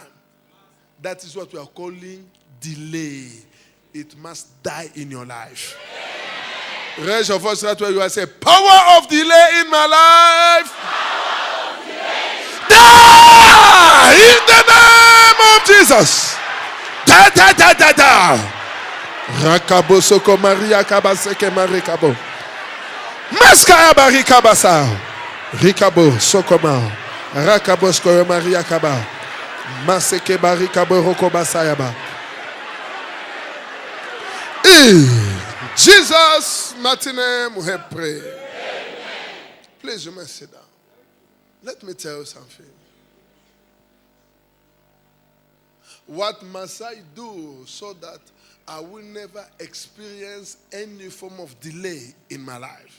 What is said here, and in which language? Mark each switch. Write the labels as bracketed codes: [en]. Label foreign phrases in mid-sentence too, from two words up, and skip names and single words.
[en] That is what we are calling delay. It must die in your life. Raise your voice right where you are. Say, power of delay in my life. Die in the name of Jesus. Da da da da da. Rakabo soko Maria kabaseke marikabo. Maskaya barikabasa. Rikabo sokoma. Rakabo sko Maria kaba. Maseke barikabo rokobasayaba. In Jesus' mighty name we have prayed. Please, you may sit down. Let me tell you something. What must I do so that I will never experience any form of delay in my life?